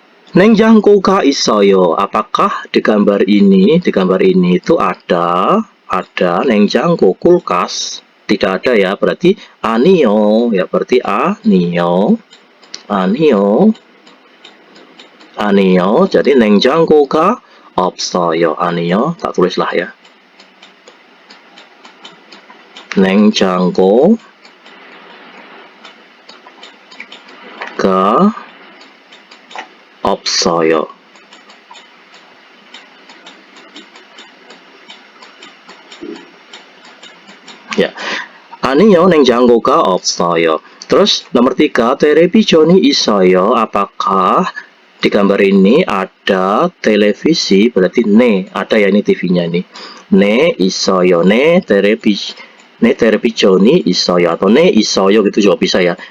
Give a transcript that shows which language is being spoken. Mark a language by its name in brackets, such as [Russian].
[Korean] 냉장고가 있어요. [Indonesian] Apakah di gambar ini itu ada 냉장고, kulkas? Tidak ada ya, berarti 아니요. Ya, berarti 아니요. [Korean] 아니요. Jadi 냉장고가 없어요. [Indonesian] 아니요. Tak tulislah ya. [Korean] 냉장고가 없어요. Ya, 아니요, 냉장고가 없어요. [Indonesian] Terus nomor 3, [Korean] 텔레비전이 있어요. [Indonesian] Apakah di gambar ini ada televisi? Berarti ne, ada ya, ini TV-nya nih. [Korean] Ne 있어요. Ne 텔레비전이 있어요 [Indonesian] atau [Korean] ne 있어요 [Indonesian] gitu juga bisa ya.